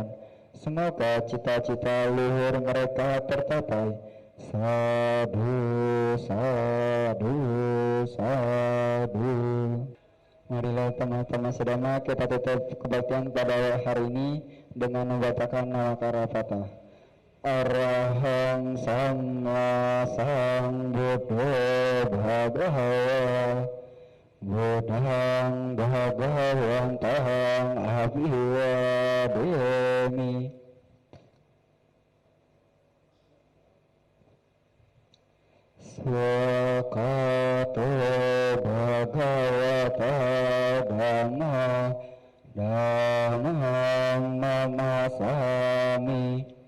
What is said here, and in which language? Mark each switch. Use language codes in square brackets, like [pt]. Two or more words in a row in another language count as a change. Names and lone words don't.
[id] Semoga cita-cita luhur mereka tercapai. [pi] Sadhu, sadhu, sadhu. [id] Marilah teman-teman sedama kita tutup kebaktian pada hari ini dengan membacakan nama Karapata. [pi] Arahang Sama Sambuddho Bhagawa Buddhang Bhagavantang Abhivademi. Swakato Bhagavata Dhamma Dhammam Namasami.